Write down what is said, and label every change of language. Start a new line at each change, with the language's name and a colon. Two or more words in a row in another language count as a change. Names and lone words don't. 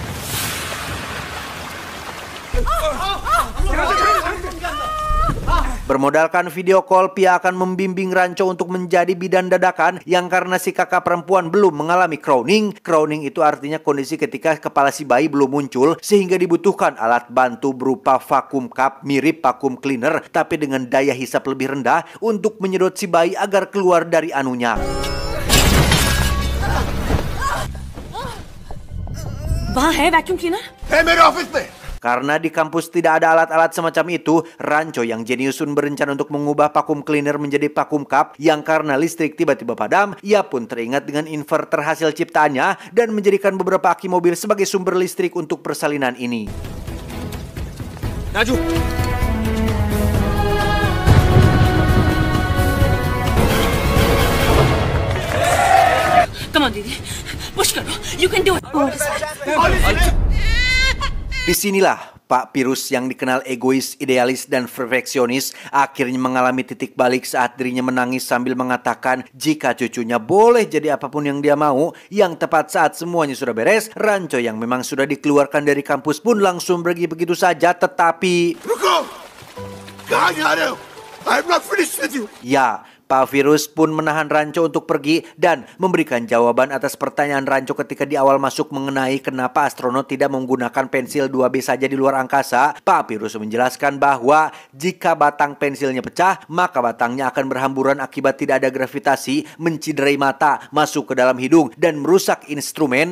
Indonesian: Bermodalkan
English: video call,
Indonesian: Pia akan membimbing Rancho untuk menjadi bidan dadakan yang karena si kakak perempuan belum mengalami crowning. Crowning itu artinya kondisi ketika kepala si bayi belum muncul, sehingga dibutuhkan alat bantu berupa
English: vacuum cup
Indonesian: mirip
English: vacuum cleaner
Indonesian: tapi dengan daya hisap lebih rendah untuk menyedot si bayi agar keluar dari anunya.
Hindi: वहाँ है
English: vacuum cleaner?
Hindi: है मेरे ऑफिस में।
Indonesian: Karena di kampus tidak ada alat-alat semacam itu, Rancho yang jeniusun berencana untuk mengubah
English: vacuum cleaner
Indonesian: menjadi
English: vacuum cup
Indonesian: yang karena listrik tiba-tiba padam, ia pun teringat dengan inverter hasil ciptaannya dan menjadikan beberapa aki mobil sebagai sumber listrik untuk persalinan ini. Raju.
English: Come on, Didi. Push karo. You can do it.
Indonesian: Disinilah Pak Pirus yang dikenal egois, idealis, dan perfeksionis akhirnya mengalami titik balik saat dirinya menangis sambil mengatakan jika cucunya boleh jadi apapun yang dia mau. Yang tepat saat semuanya sudah beres, Rancho yang memang sudah dikeluarkan dari kampus pun langsung pergi begitu saja, tetapi...
Hindi: रुको, कहाँ जा रहे हो?
English: I'm not finished with you.
Indonesian: Ya, Pak Pirus pun menahan Rancho untuk pergi dan memberikan jawaban atas pertanyaan Rancho ketika di awal masuk mengenai kenapa astronot tidak menggunakan pensil 2B saja di luar angkasa. Pak Pirus menjelaskan bahwa jika batang pensilnya pecah, maka batangnya akan berhamburan akibat tidak ada gravitasi, menciderai mata, masuk ke dalam hidung, dan merusak instrumen.